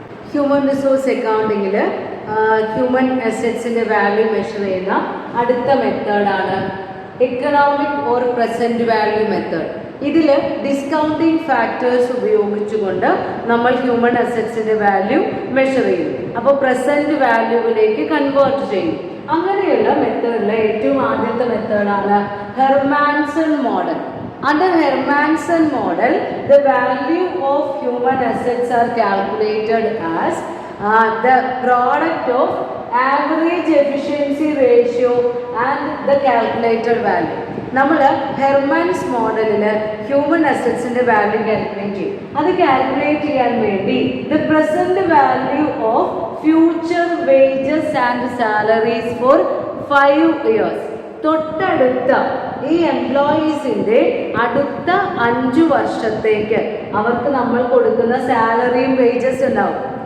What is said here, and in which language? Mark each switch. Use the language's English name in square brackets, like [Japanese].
[Malayalam] Human resource അക്കൗണ്ടിങ്ങിൽ human അസറ്റ്സിൻ്റെ value measure ചെയ്യുന്ന അടുത്ത മെത്തേഡാണ് economic or present value method. ഇതിൽ ഡിസ്കൗണ്ടിങ് ഫാക്ടേഴ്സ് ഉപയോഗിച്ചുകൊണ്ട് നമ്മൾ ഹ്യൂമൻ അസറ്റ്സിൻ്റെ വാല്യൂ മെഷർ ചെയ്യും. അപ്പോൾ പ്രസൻറ്റ് വാല്യൂവിലേക്ക് കൺവേർട്ട് ചെയ്യും. അങ്ങനെയുള്ള മെത്തേഡിലെ ഏറ്റവും ആദ്യത്തെ മെത്തേഡാണ് Hermanson model. [English] Under Hermansen model, the value of human assets are calculated as the product of average efficiency ratio and the calculated value. [Malayalam] നമ്മൾ ഹെർമാൻസ് മോഡലിൽ ഹ്യൂമൻ അസറ്റ്സിൻ്റെ വാല്യൂ കാൽക്കുലേറ്റ് ചെയ്യും. അത് കാൽക്കുലേറ്റ് ചെയ്യാൻ വേണ്ടി [English] the present value of future wages and salaries for 5 years, [Malayalam] തൊട്ടടുത്ത ഈ എംപ്ലോയീസിൻ്റെ അടുത്ത 5 വർഷത്തേക്ക് അവർക്ക് നമ്മൾ കൊടുക്കുന്ന സാലറിയും വേജസ് ഉണ്ടാവും.